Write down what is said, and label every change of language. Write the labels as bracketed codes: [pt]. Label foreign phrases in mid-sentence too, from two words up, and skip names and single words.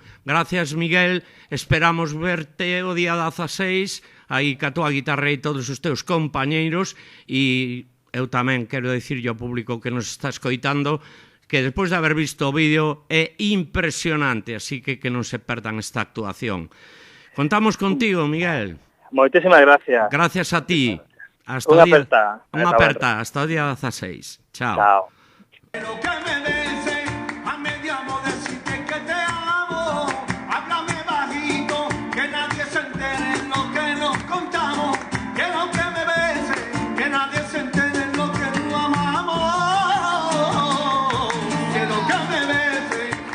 [gl] Gracias, Miguel, esperamos verte o día 16, aí ca tua guitarra e todos os teus compañeiros, e eu tamén quero dicirlle ao público que nos está escoitando que despois de haber visto o vídeo é impresionante, así que non se perdan esta actuación. Contamos contigo, Miguel. Moitísimas gracias. Gracias a ti. Unha aperta. Unha aperta, hasta o día 16. Chao. Chao. [es] Pero que me bese, a media decirte que te amo. Háblame bajito, que nadie se entere en lo que nos contamos. Quiero que me bese, que nadie se entere en lo que nos amamos. Quiero que me bese.